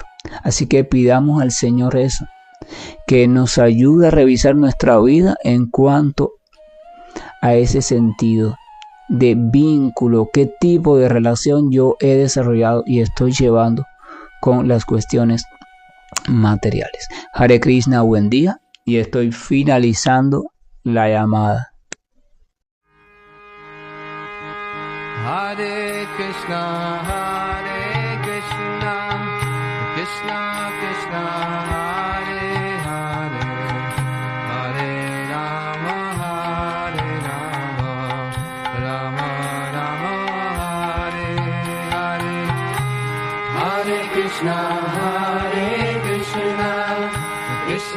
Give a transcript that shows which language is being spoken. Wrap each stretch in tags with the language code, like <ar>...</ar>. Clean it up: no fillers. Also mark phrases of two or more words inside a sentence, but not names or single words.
<es>Así que pidamos al Señor eso, que nos ayude a revisar nuestra vida en cuanto a ese sentido de vínculo, qué tipo de relación yo he desarrollado y estoy llevando con las cuestiones materiales.</es> <sa>Hare Krishna,</sa> <es>buen día, y estoy finalizando la llamada.</es> <sa>Hare Krishna, Krishna Krishna, Hare Hare, Hare Rama, Rama Rama, Hare Hare, Hare Krishna, Krishna</sa>